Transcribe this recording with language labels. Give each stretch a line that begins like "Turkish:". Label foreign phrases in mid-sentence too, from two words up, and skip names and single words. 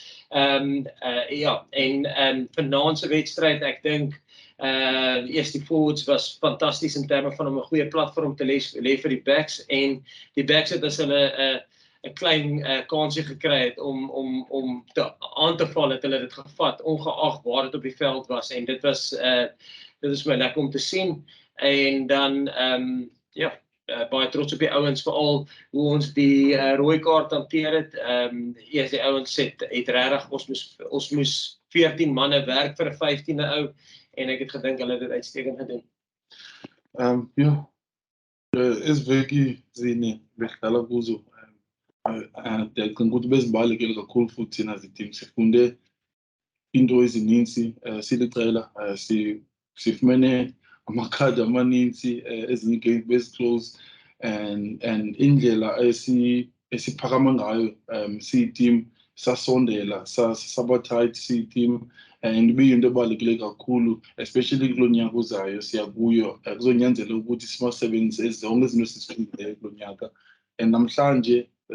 Afrikaans: Ja, en vanaand se wedstryd, ek dink eers die forwards was fantasties in terme van om 'n goeie platform te lê vir die backs en die backs het as hulle 'n klein kansie gekry het om aan te val, het hulle dit gevat, ongeag waar dit op die veld was en dit is my lekker om te sien en dan baie trots op die ouens, veral hoe ons die rooi kaart hanteer het. Eers die ouens het regtig, ons moes 14 manne werk vir 'n 15de ou en ek het gedink hulle het dit uitstekend gedoen. Ja,
Xhosa: isiVeki zine bedlala kuzo ndiyacinga ukuthi bezibalulekile kakhulu futhi thina ziteam sifunde into ezininzi siliqela sifumene amakhadi amaninzi ezinye iigame beziclose and indlela esiphakama ngayo siyi-team sasondela saba-tight siyi-team and ibiyinto ebalulekile kakhulu especially kulo nyaka uzayo siya kuyo kuzonyanzela ukuthi simasebenzise zonke izinto esizifundileyo kulo nyaka and namhlanje